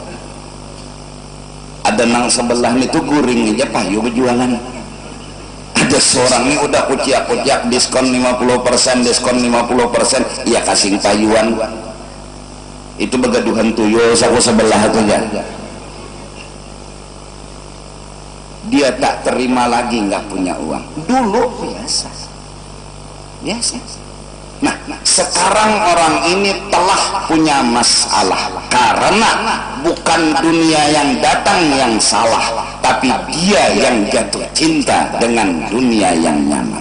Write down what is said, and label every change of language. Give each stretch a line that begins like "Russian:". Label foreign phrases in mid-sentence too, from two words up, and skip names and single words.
Banjar: Ada nang sebelah itu guring aja payu berjualan. Ada seorang ini udah kuciak-kuciak diskon 50%, diskon 50%, ya kasih payuan. Itu begaduhan tuyul saku sebelah itu ya.
Indonesian: Dia tak terima lagi nggak punya uang. Dulu biasa. Nah, sekarang orang ini telah punya masalah karena bukan dunia yang datang yang salah, tapi dia yang jatuh cinta dengan dunia yang nyaman.